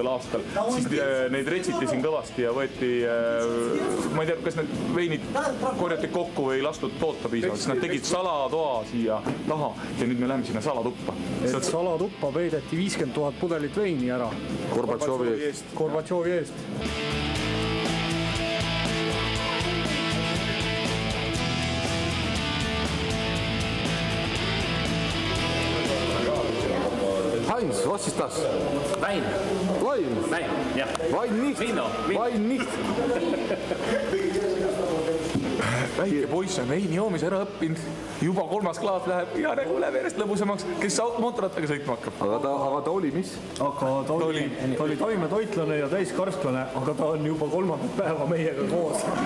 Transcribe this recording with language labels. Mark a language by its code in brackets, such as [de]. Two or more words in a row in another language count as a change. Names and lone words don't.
[et] aastal, siis neid retsiti siin kõvasti ja võeti, ma ei tea, kas need veinid korjati kokku või lastud toota piisavalt, siis nad tegid salatoa siia taha ja nüüd me läheme sinna salatuppa. Salatuppa peideti 50 000 pudelit veini ära. Gorbatšovi eest. [de] Heinz, was ist das? Wein. Wein? Wein, ja. Wein nicht. Vino. Wein nicht. [et] Väike poiss on veini joomis ära õppinud, juba 3. klaas läheb ja nagu läheb järjest lõbusamaks, kes mootorrattaga sõitma hakkab. Aga ta oli mis? Aga ta oli taimetoitlane ja täiskarstlane, aga ta on juba 3. päeva meiega koos.